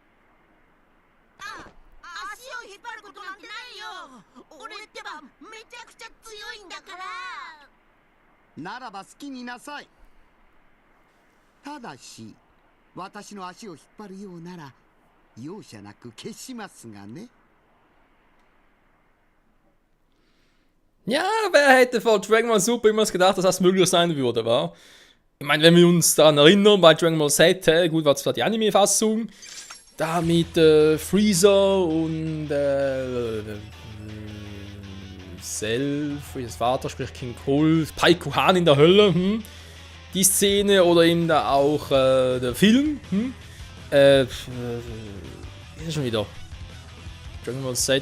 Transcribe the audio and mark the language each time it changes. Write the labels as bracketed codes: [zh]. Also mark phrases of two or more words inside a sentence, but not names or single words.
[ja] 足を引っ張ることなんてないよ俺ってばめちゃくちゃ強いんだからならば好きになさい。ただし私の足を引っ張るようなら容赦なく消しますがね。 [de] Ja, wer hätte vor Dragon Ball Super immer gedacht, dass das möglich sein würde, wa? Ich meine, wenn wir uns daran erinnern, bei Dragon Ball Z, gut, war zwar die Anime-Fassung, da mit Freezer und Cell, Freezers Vater, sprich King Cole, Pai Kuhan in der Hölle, die Szene oder eben da auch der Film, ist schon wieder Dragon Ball Z.